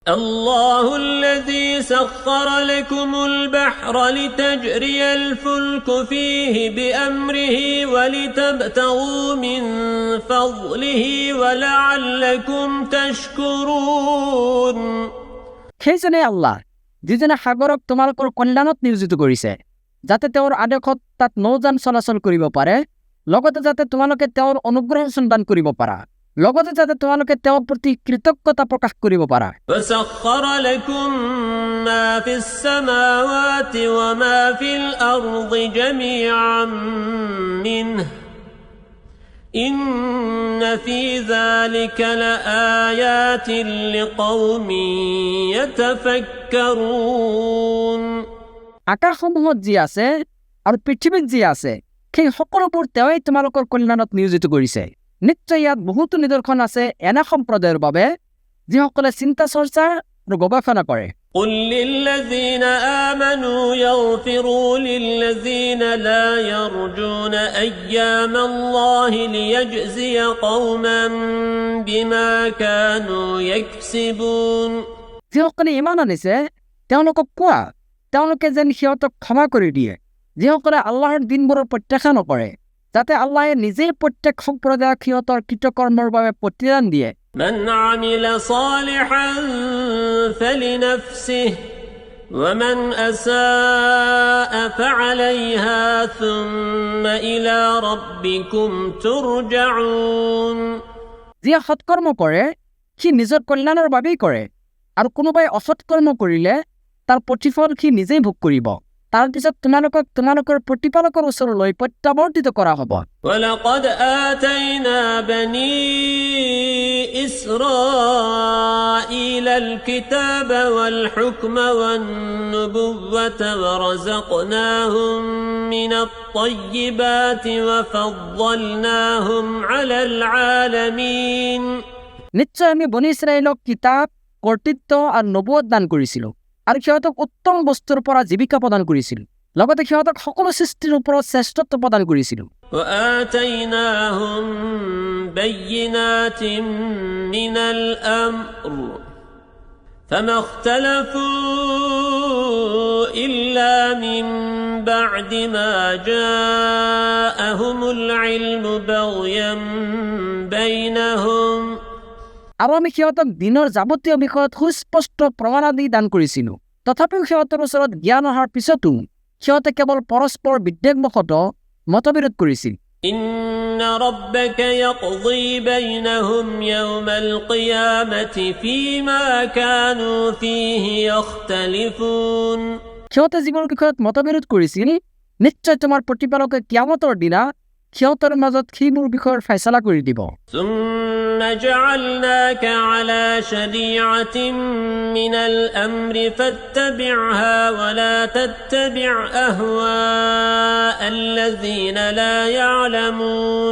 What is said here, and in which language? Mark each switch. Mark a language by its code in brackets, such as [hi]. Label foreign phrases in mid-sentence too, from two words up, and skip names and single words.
[ar] الله الذي سخر لكم البحر لتجري الفلك فيه بأمره ولتبتغوا من فضله ولعلكم تشكرون [as] সেইজনে আল্লাহ যিজনে সাগৰক তোমালোকৰ কল্যাণত নিয়োজিত কৰিছে যাতে তেওঁৰ আদেশত তাত নৌযান চলাচল কৰিব পাৰে লগতে যাতে তোমালোকে তেওঁৰ অনুগ্ৰহ সন্ধান কৰিব পাৰা লগতে যাতে তোমালোকে তেওঁৰ প্ৰতি কৃতজ্ঞতা প্ৰকাশ কৰিব পাৰা [ar] وسخر لكم ما في السماوات وما في الأرض جميعا منه إن في ذلك لآيات لقوم يتفكرون [as] আকাশসমূহত যি আছে আৰু পৃথিৱীত যি আছে সেই সকলোবোৰ তেওঁই তোমালোকৰ কল্যাণত নিয়োজিত কৰিছে নিশ্চয় ইয়াত বহুতো নিদৰ্শন আছে এনে সম্প্ৰদায়ৰ বাবে যিসকলে চিন্তা চৰ্চা আৰু গৱেষণা কৰে [ar] قل للذين آمنوا يغفروا للذين لا يرجون أيام الله ليجزي قوما بما كانوا يكسبون [as] যিসকলে ইমান আনিছে তেওঁলোকক কোৱা তেওঁলোকে যেন সিহঁতক ক্ষমা কৰি দিয়ে যিসকলে আল্লাহৰ দিনবোৰৰ প্ৰত্যাখ্যান নকৰে যাতে আল্লাহে নিজেই প্ৰত্যেক সম্প্ৰদায়ক সিহঁতৰ কৃতকৰ্মৰ বাবে প্ৰতিদান দিয়ে [ar] من عمل صالحا فلنفسه ومن أساء فعليها ثم إلى ربكم ترجعون [as] যিয়ে সৎকৰ্ম কৰে সি নিজৰ কল্যাণৰ বাবেই কৰে আৰু কোনোবাই অসৎকৰ্ম কৰিলে তাৰ প্ৰতিফল সি নিজেই ভোগ কৰিব তাৰ পিছত তোমালোকক তোমালোকৰ প্ৰতিপালকৰ ওচৰলৈ প্ৰত্যাৱৰ্তিত কৰা হ'ব [ar] ولقد آتينا بني إسرائيل الكتاب والحكم والنبوة ورزقناهم من الطيبات وفضلناهم على العالمين [as] নিশ্চয় আমি বনী ইছৰাইলক কিতাপ কৰ্তৃত্ব আৰু নবুৱত দান কৰিছিলোঁ আৰু সিহঁতক উত্তম বস্তুৰ পৰা জীৱিকা প্ৰদান কৰিছিলোঁ লগতে সিহঁতক সকলো সৃষ্টিৰ ওপৰত শ্ৰেষ্ঠত্ব প্ৰদান কৰিছিলোঁ [ar] وآتيناهم بينات من الأمر فما اختلفوا إلا من بعد ما جاءهم العلم بغيا بينهم [as] আৰু আমি সিহঁতক দিনৰ যাৱতীয় বিষয়ত সুস্পষ্ট প্ৰমাণাদি দান কৰিছিলোঁ তথাপিও সিহঁতৰ ওচৰত জ্ঞান অহাৰ পিছতো সিহঁতে কেৱল পৰস্পৰ বিদ্বেগবশতঃ মতবিৰোধ কৰিছিল [ar] إن ربك يقضي بينهم يوم القيامة فيما كانوا فيه يختلفون [as] সিহঁতে যিবোৰ বিষয়ত মতবিৰোধ কৰিছিল নিশ্চয় তোমাৰ প্ৰতিপালকে কিয়ামতৰ দিনা সিহঁতৰ মাজত সেইবোৰ বিষয়ৰ ফয়সালা কৰি দিব [ar] ثم جعلناك على شريعة من الأمر فاتبعها ولا تتبع أهواء الذين لا يعلمون